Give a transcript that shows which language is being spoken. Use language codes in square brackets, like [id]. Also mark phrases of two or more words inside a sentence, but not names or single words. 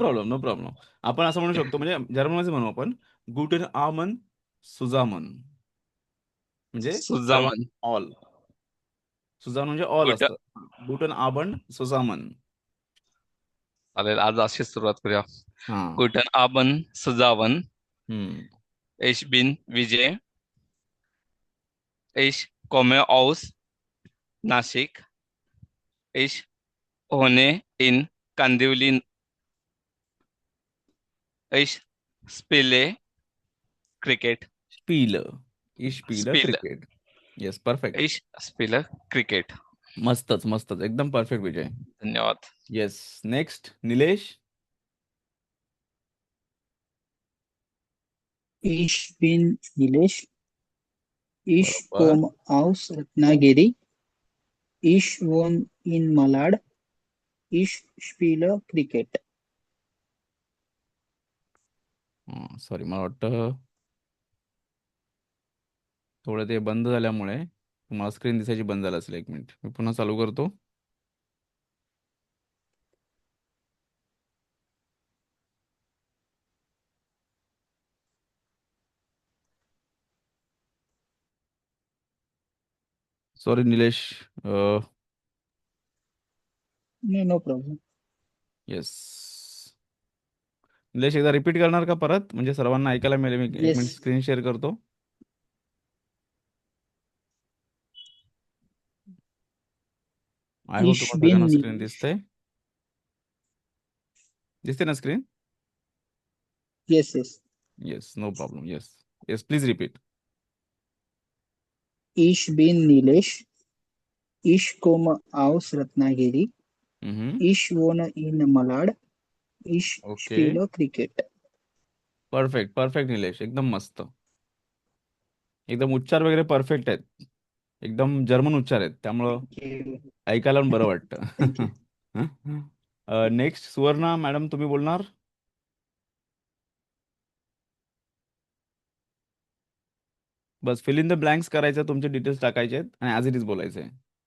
[mr] प्रॉब्लेम, [en] no problem. [mr] आपण असं म्हणू शकतो, म्हणजे जर्मनमध्ये म्हणू आपण [de] guten Abend zusammen, [mr] म्हणजे सर्व, सुजामन. ऑल. सुजामन म्हणजे ऑल गुड. [de] असतं. Guten Abend zusammen. [mr] चालेल, आज अशीच सुरुवात करूया. हा. [de] Guten Abend zusammen. हम्म. Ich bin विजय. Ich komme aus नाशिक. Ich wohne in कांदिवली. Ich spiele क्रिकेट. Spiel. Ich spiel स्पिल. [en] Cricket. Yes, perfect. [de] Ich spiele क्रिकेट. [mr] मस्तच मस्तच, एकदम परफेक्ट विजय. धन्यवाद. [en] Yes. Next Nilesh. [de] Ich bin Nilesh. Ich [mr] बरोबर. [de] komme aus Ratnagiri. Ich wohne in Malad. Ich spiele Cricket. [mr] सॉरी, मला वाटतं थोडं ते बंद झाल्यामुळे तुम्हाला स्क्रीन दिसायची बंद झालं असेल. एक मिनिट, मी पुन्हा चालू करतो. सॉरी निलेश. [en] No, no problem. येस. [mr] निलेश, एकदा रिपीट करणार का परत, म्हणजे सर्वांना ऐकायला मिळेल. मी एक मिनिट [en] Yes. [mr] स्क्रीन शेअर करतो. [en] I hope [de] Ich [mr] तुम्हाला [de] bin [mr] सगळ्यांना स्क्रीन [de] Nilesh. [mr] दिसते. दिसते ना स्क्रीन? [en] Yes, yes. Yes, no problem. Yes. Yes, please repeat. [de] Ich bin Nilesh. Ich komme aus Ratnagiri. Ich wohne in Malad. Ich [en] ओके. [de] spiele Cricket. [mr] परफेक्ट परफेक्ट निलेश, एकदम मस्त. एकदम उच्चार वगैरे परफेक्ट आहेत. एकदम जर्मन उच्चार आहेत, त्यामुळं [en] Thank you. [mr] ऐकायला पण बरं [en] Thank [mr] वाटतं. [en] you. [mr] नेक्स्ट सुवर्णा मॅडम, तुम्ही बोलणार. बस [en] fill in the blanks [mr] करायचं, तुमचे डिटेल्स टाकायचे आहेत आणि [en] as it is [mr] बोलायचं आहे.